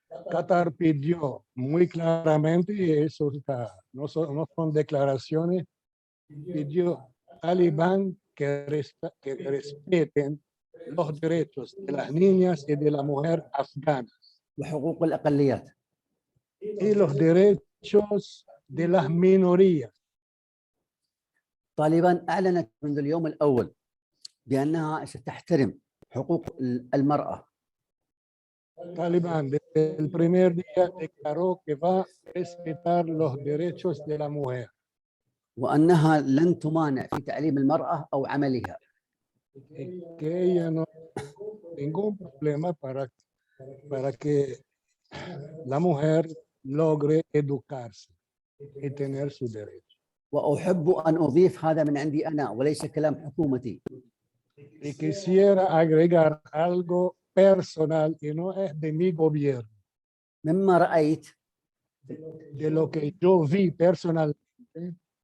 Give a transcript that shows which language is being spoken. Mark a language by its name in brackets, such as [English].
[Spanish] Qatar pidió muy claramente, y eso está, no son declaraciones, pidió a Talibán que respeten los derechos de las niñas y de la mujer afganas [Arabic] وحقوق الأقليات. [Spanish] y los derechos de las minorías. [Arabic] طالبان أعلنت منذ اليوم الأول بأنها ستحترم حقوق المرأة. [Spanish] Talibán desde el primer día declaró que va a respetar los derechos de la mujer. [Arabic] وأنها لن تمانع في تعليم المرأة أو عملها. [Spanish] Que ella no tiene ningún problema para que la mujer logre educarse y tener su derecho. [Arabic] وأحب أن أضيف هذا من عندي أنا وليس كلام حكومتي. [Spanish] Y quisiera agregar algo personal y no es de mi gobierno, [Arabic] مما رأيت [Spanish] de lo que yo vi personalmente.